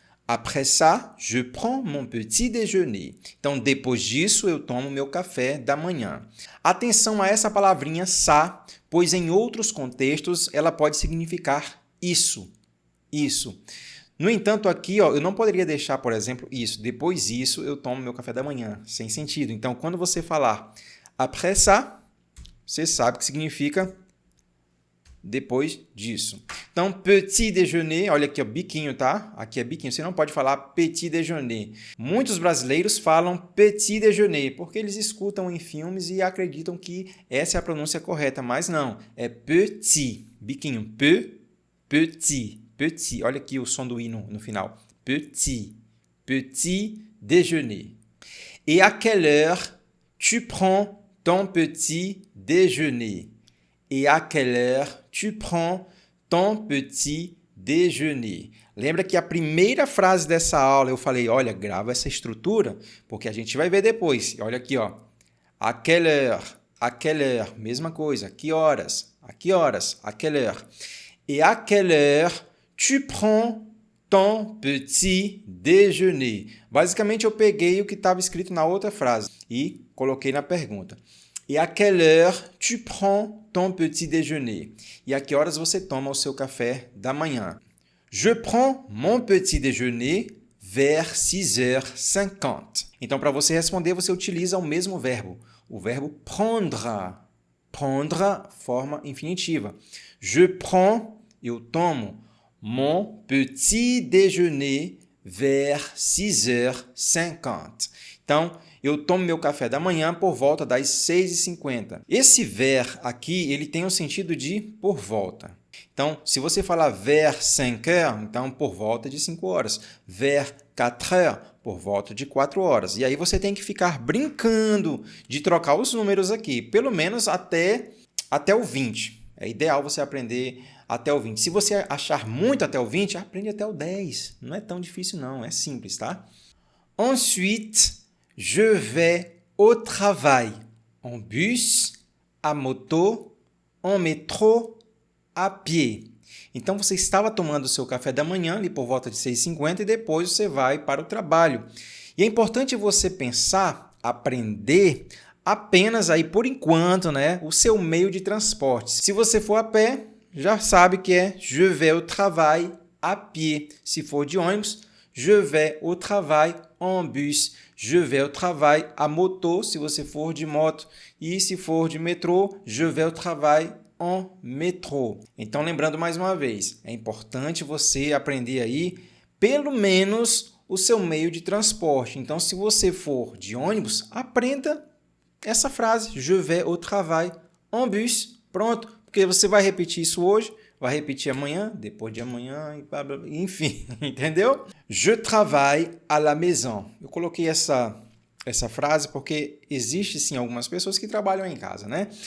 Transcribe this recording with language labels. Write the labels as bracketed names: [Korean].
[French] Après ça, je prends mon petit déjeuner. [Portuguese] Então, depois disso, eu tomo meu café da manhã. Atenção a essa palavrinha ça, pois em outros contextos ela pode significar isso. Isso. No entanto, aqui ó, eu não poderia deixar, por exemplo, isso. Depois disso, eu tomo meu café da manhã. Sem sentido. Então, quando você falar [French] après ça, [Portuguese] você sabe que significa depois disso. Então, petit déjeuner, olha aqui, ó, biquinho, tá? Aqui é biquinho, você não pode falar petit déjeuner. Muitos brasileiros falam petit déjeuner, porque eles escutam em filmes e acreditam que essa é a pronúncia correta, mas não, é petit, biquinho, petit. Olha aqui o som do i no final. Petit déjeuner. [French] Et à quelle heure tu prends ton petit déjeuner? Et à quelle heure tu prends ton petit déjeuner? [Portuguese] Lembra que a primeira frase dessa aula eu falei, olha, grava essa estrutura, porque a gente vai ver depois. Olha aqui, ó. [French] À quelle heure, [Portuguese] mesma coisa. Que horas, [French] à quelle heure. Et à quelle heure tu prends ton petit déjeuner? [Portuguese] Basicamente, eu peguei o que estava escrito na outra frase e coloquei na pergunta. [French] Et à quelle heure tu prends ton petit déjeuner? [Portuguese] E a que horas você toma o seu café da manhã? [French] Je prends mon petit déjeuner vers 6h50. [Portuguese] Então, para você responder, você utiliza o mesmo verbo. O verbo prendre. Prendre, forma infinitiva. [French] Je prends, [Portuguese] eu tomo, [French] mon petit déjeuner vers 6h50. [Portuguese] Então, eu tomo meu café da manhã por volta das 6h50. Esse vers aqui, ele tem o sentido de por volta. Então, se você falar vers 5h, então por volta de 5 horas. Vers 4h, por volta de 4 horas. E aí você tem que ficar brincando de trocar os números aqui, pelo menos até o 20. É ideal você aprender até o 20. Se você achar muito até o 20, aprende até o 10. Não é tão difícil não, é simples, tá? [French] Ensuite, je vais au travail en bus, à moto, en métro, à pied. [Portuguese] Então, você estava tomando o seu café da manhã, ali por volta de 6h50, e depois você vai para o trabalho. E é importante você pensar, aprender apenas aí, por enquanto, né, o seu meio de transporte. Se você for a pé, já sabe que é [French] je vais au travail à pied. [Portuguese] Se for de ônibus, [French] je vais au travail en bus. Je vais au travail à moto, [Portuguese] se você for de moto. E se for de metrô, [French] je vais au travail en métro. [Portuguese] Então, lembrando mais uma vez, é importante você aprender aí, pelo menos, o seu meio de transporte. Então, se você for de ônibus, aprenda essa frase, [French] je vais au travail en bus. [Portuguese] Pronto, porque você vai repetir isso hoje, vai repetir amanhã, depois de amanhã, e blá, blá, blá, enfim, entendeu? [French] Je travaille à la maison. [Portuguese] Eu coloquei essa frase porque existe sim algumas pessoas que trabalham em casa, né?